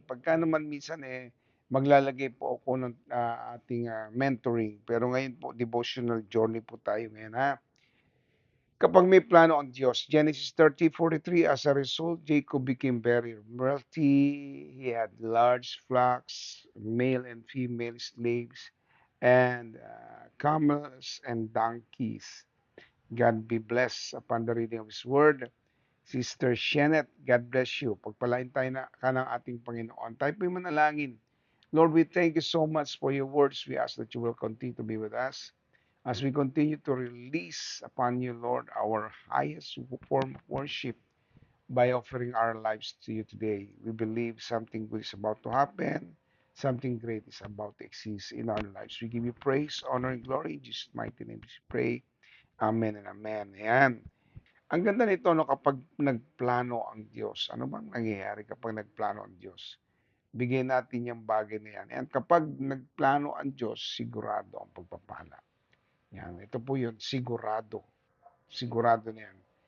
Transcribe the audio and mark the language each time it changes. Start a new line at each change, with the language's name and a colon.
Filipino: Pagka naman minsan maglalagay po ako ng ating mentoring. Pero ngayon po, devotional journey po tayo ngayon ha. Kapag may plano ang Diyos,
English: Genesis 30:43, as a result, Jacob became very wealthy. He had large flocks, male and female slaves, and camels and donkeys. God be blessed upon the reading of His Word. Sister Shenet, God bless you.
Filipino: Pagpalain tayo ka ng ating Panginoon. Tayo po'y manalangin.
English: Lord, we thank you so much for your words. We ask that you will continue to be with us as we continue to release upon you, Lord, our highest form of worship by offering our lives to you today. We believe something good is about to happen. Something great is about to exist in our lives. We give you praise, honor, and glory. In Jesus' mighty name we pray. Amen and amen. Ayan.
Filipino: Ang ganda nito no, kapag nagplano ang Diyos. Ano bang nangyayari kapag nagplano ang Diyos? Bigyan natin yung bagay na yan. And kapag nagplano ang Diyos, sigurado ang pagpapala. Yan. Ito po yun, sigurado. Sigurado na yan.